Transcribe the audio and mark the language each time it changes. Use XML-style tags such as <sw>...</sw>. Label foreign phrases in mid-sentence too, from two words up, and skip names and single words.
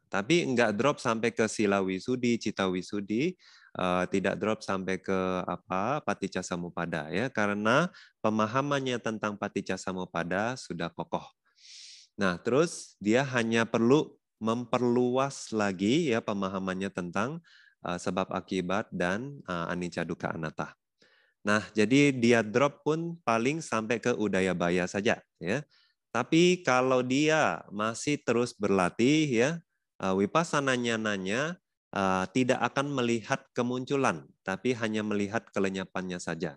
<id>Tapi nggak drop sampai ke</id> <pi>sila wisudi, cita wisudi,</pi> <id>tidak drop sampai ke</id> <pi>paticca samuppada</pi> <id>ya, karena pemahamannya tentang</id> <pi>paticca samuppada</pi> <id>sudah kokoh. Nah, terus dia hanya perlu memperluas lagi ya pemahamannya tentang sebab akibat dan</id> <pi>anicca dukkha anatta.</pi> <id>Nah, jadi dia drop pun paling sampai ke udayabaya saja ya. Tapi kalau dia masih terus berlatih ya,</id> <pi>vipassana nyananya</pi> <id>tidak akan melihat kemunculan, tapi hanya melihat kelenyapannya saja.</id>